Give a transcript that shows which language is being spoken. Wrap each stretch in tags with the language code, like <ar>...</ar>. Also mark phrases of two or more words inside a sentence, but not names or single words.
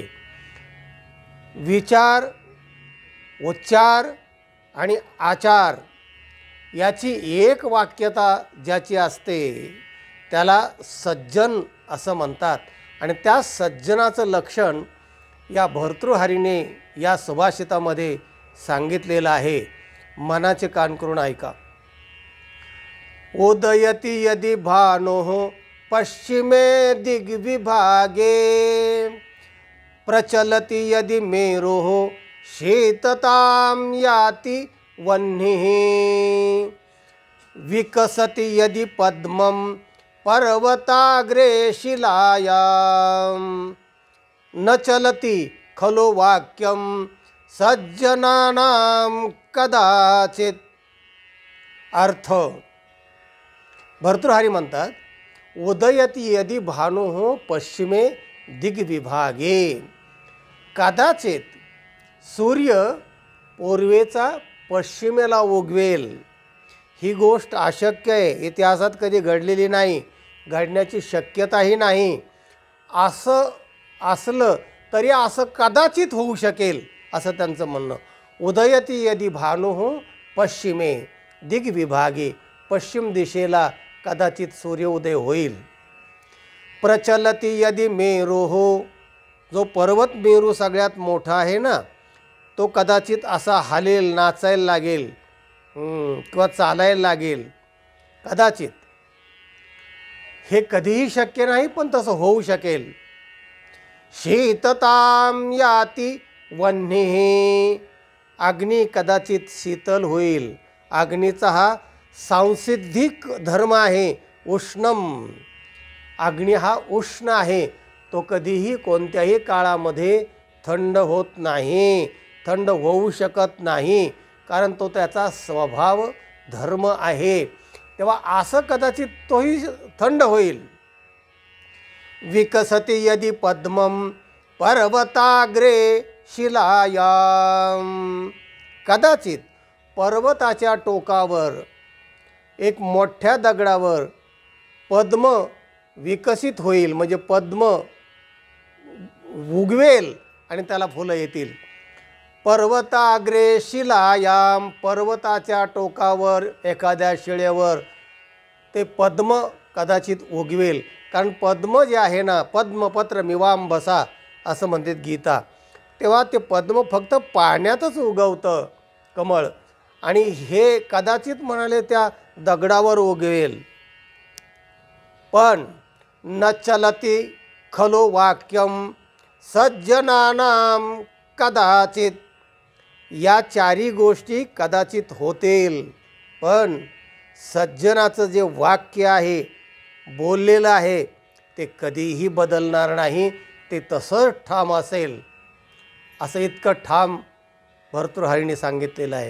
<mr>विचार, उच्चार आणि आचार याची एक वाक्यता ज्याची असते त्याला सज्जन असं म्हणतात. आणि त्या सज्जनाचं लक्षण या भर्तृहरीने या सुभाषितामध्ये सांगितलेलं आहे. मनाचे कान करून ऐका.</mr> <sa>उदयति यदि भानुः पश्चिमे दिग्विभागे प्रचलति यदि मेरुः शीततां याति वह्निः विकसति यदि पद्मं पर्वताग्रे शिलायां न चलति खलु वाक्यं सज्जनानां कदाचित.</sa> <mr>अर्थ, भर्तृहरी म्हणतात</mr> <sa>उदयति यदि भानुः पश्चिमे दिग्विभागे.</sa> <mr>कदाचित सूर्य पूर्वेचा पश्चिमेला उगवेल ही गोष्ट अशक्य आहे, इतिहासात कधी घडलेली नाही, घडण्याची शक्यताही नाही. असं असलं तरी असं कदाचित होऊ शकेल असं त्यांचं म्हणणं.</mr> <sa>उदयति यदि भानुः पश्चिमे दिग्विभागे,</sa> <mr>पश्चिम दिशेला कदाचित सूर्योदय होईल.</mr> <sa>प्रचलति यदि मेरुः,</sa> <mr>जो पर्वत मेरू सगळ्यात मोठा आहे ना, तो कदाचित असा हलेल, नाचायला लागेल किंवा चालायला लागेल कदाचित. हे कधीही शक्य नाही पण तसं होऊ शकेल.</mr> <sa>शीततां याति वह्निः,</sa> <mr>अग्नी कदाचित शीतल होईल. अग्नीचा हा सांसिद्धिक धर्म आहे, उष्णम. अग्नी हा उष्ण आहे, तो कधीही कोणत्याही काळामध्ये थंड होत नाही, थंड होऊ शकत नाही, कारण तो त्याचा स्वभाव धर्म आहे. तेव्हा असं कदाचित तोही थंड होईल.</mr> <sa>विकसति यदि पद्मं पर्वताग्रे शिलायां,</sa> <mr>कदाचित पर्वताच्या टोकावर एक मोठ्या दगडावर पद्म विकसित होईल, म्हणजे पद्म उगवेल आणि त्याला फुलं येतील.</mr> <sa>पर्वताग्रे शिलायाम,</sa> <mr>पर्वताच्या टोकावर एखाद्या शिळेवर ते पद्म कदाचित उगवेल. कारण पद्म जे आहे ना,</mr> <sa>पद्मपत्र मिवांबसा</sa> <mr>असं म्हणतात गीता. तेव्हा ते पद्म फक्त पाण्यातच उगवतं, कमळ. आणि हे कदाचित म्हणाले त्या दगडावर उगवेल. पण</mr> <sa>न चलति खलु वाक्यम सज्जनानां कदाचित,</sa> <mr>या 4 गोष्टी कदाचित होतील, पण सज्जनाचं जे वाक्य आहे, बोललेलं आहे, ते कधीही बदलणार नाही, ते तसंच ठाम असेल. असं इतकं ठाम भर्तृहरीने सांगितलेलं आहे.</mr>